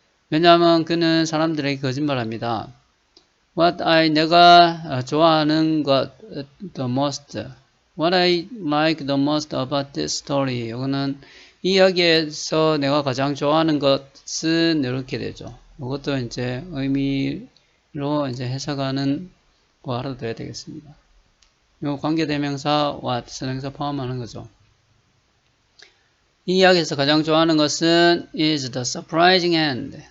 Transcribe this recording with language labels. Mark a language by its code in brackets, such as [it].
[ko] 왜냐하면 그는 사람들에게 거짓말합니다. 내가 좋아하는 것, [en] the most. What I like the most about this story. [ko] 이거는 이 이야기에서 내가 가장 좋아하는 것은 이렇게 되죠. 이것도 이제 의미로 이제 해석하는 거 알아둬야 되겠습니다. 이 관계대명사 what 선행사 포함하는 거죠. 이 이야기에서 가장 좋아하는 것은 [en] is the surprising end.